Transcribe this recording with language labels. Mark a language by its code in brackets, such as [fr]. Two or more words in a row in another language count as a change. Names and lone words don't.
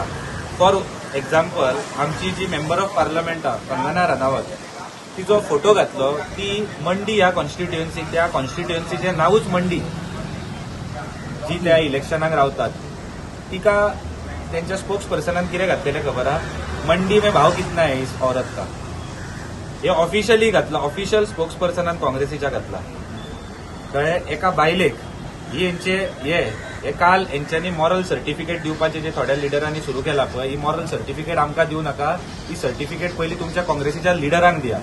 [en] for example [kok] आमची जी [en] member of parliament [kok] कंगना राणावत तिचो फोटो घातलो. ती मंडी ह्या कॉन्स्टिट्युएन्सीक त्या कॉन्स्टिट्युएन्सीचें नांवूच मंडी जी त्या इलेक्शनाक रावतात तिका त्यांच्या स्पोक्स पर्सनान कितें घातलेलें खबर आहा [hi] मंडी में भाव कितना है इस औरत का. [kok] हे ऑफिशियली घातला. ऑफिशियल स्पोक्स पर्सनान काँग्रेसीच्या घातला. कळ्ळें. एका बायलेक ही हे काल हेंच्यांनी [en] moral certificate [kok] दिवपाचे जे थोड्या लिडरांनी सुरू केला पळय ही [en] moral certificate [kok] आमकां दिवं नाका. ही सर्टिफिकेट पयलीं तुमच्या काँग्रेसीच्या लिडरांक दिया.